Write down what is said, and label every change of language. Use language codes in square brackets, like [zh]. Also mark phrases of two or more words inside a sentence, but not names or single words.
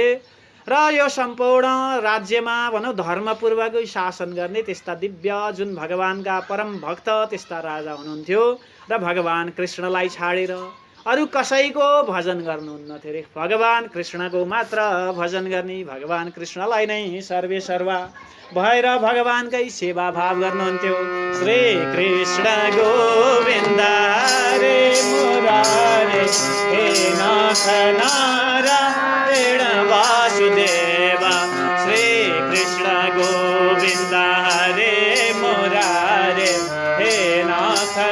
[ne] र यो सम्पूर्ण राज्यमा भनौँ धर्मपूर्वक शासन गर्ने त्यस्ता दिव्य जुन भगवानका परम भक्त त्यस्ता राजा हुनुहुन्थ्यो। र भगवान कृष्णलाई छाडेर अरू कसैको भजन गर्नुहुन्थ्यो रे, भगवान कृष्णको मात्र भजन गर्ने, भगवान कृष्णलाई नै सर्वे सर्वा भएर भगवानकै सेवा भाव गर्नुहुन्थ्यो। [sa] श्री कृष्ण गोविन्द हरे मुरारे, हे नाथ नारायण वासुदेव, श्री कृष्ण गोविन्द हरे मुरारे, हे नाथ